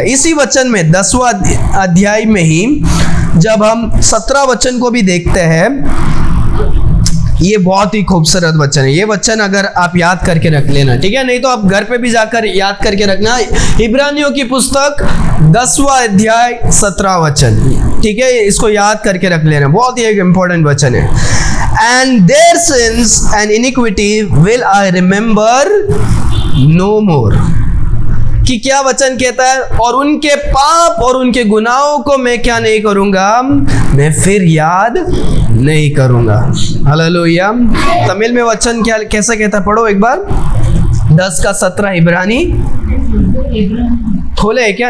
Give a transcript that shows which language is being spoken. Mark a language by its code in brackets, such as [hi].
[hi] इसी वचन में 10वां अध्याय में ही जब हम 17 वचन को भी देखते हैं, ये बहुत ही खूबसूरत वचन है। ये वचन अगर आप याद करके रख लेना, ठीक है? नहीं तो आप घर पे भी जाकर याद करके रखना। इब्रानियों की पुस्तक 10वां अध्याय 17 वचन, ठीक है? इसको याद करके रख लेना, बहुत ही एक इंपॉर्टेंट वचन है। [en] And their sins and iniquity will I remember no more। [hi] कि क्या वचन कहता है? और उनके पाप और उनके गुनाहों को मैं क्या नहीं करूंगा? मैं फिर याद नहीं करूंगा। हालेलुया। तमिल में वचन क्या कैसा कहता है? पढ़ो एक बार। 10 का 17 इब्रानी। खोले है क्या?